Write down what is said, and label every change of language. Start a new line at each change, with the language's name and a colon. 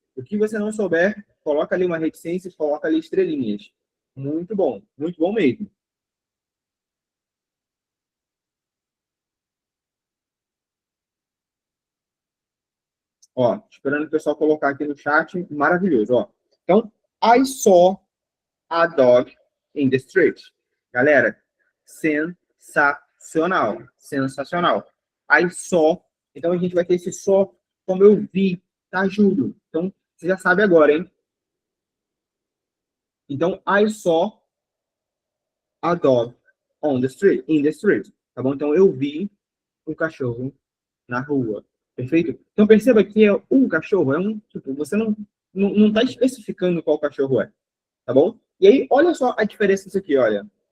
Portuguese: O que você não souber, coloca ali uma reticência, coloca ali estrelinhas. Muito bom mesmo. Ó, esperando o pessoal colocar aqui no chat, maravilhoso, ó.
English: Então, I saw a dog in the street.
Portuguese: Galera, sensacional, sensacional.
English: I saw,
Portuguese: então a gente vai ter esse só como eu vi, tá, Júlio? Então, você já sabe agora, hein?
English: Então, I saw a dog on the street, in the street,
Portuguese: tá bom? Então, eu vi um cachorro na rua, perfeito? Então, perceba que é um cachorro, tipo, você não tá especificando qual cachorro é, tá bom? E aí, olha só a diferença disso aqui, olha.